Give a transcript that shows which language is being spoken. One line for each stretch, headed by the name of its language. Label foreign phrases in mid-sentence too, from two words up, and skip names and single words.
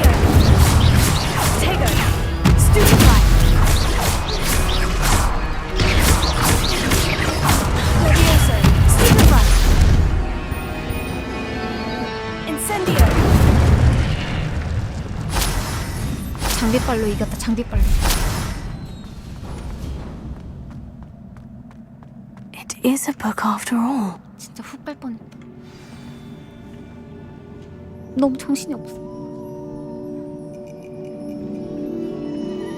Korean: Potato. Stupefy. Leviosa. Stupefy. Incendio. 장비빨로 이겼다. 장비빨로.
English: It is a book after all.
Korean: 진짜 훅 뺄 뻔했다. 너무 정신이 없어.